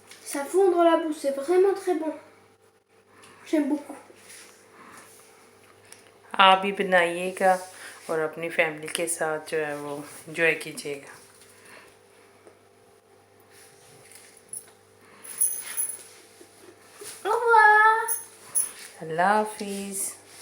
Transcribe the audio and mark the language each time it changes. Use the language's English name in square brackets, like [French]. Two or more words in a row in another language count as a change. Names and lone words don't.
[French] Ça fond dans la bouche, c'est vraiment très bon. J'aime beaucoup. [Urdu] आप भी बनाइएगा और अपनी फैमिली के साथ जो है वो एंजॉय कीजिएगा। [French] Au revoir. [Urdu] अल्लाह हाफिज़।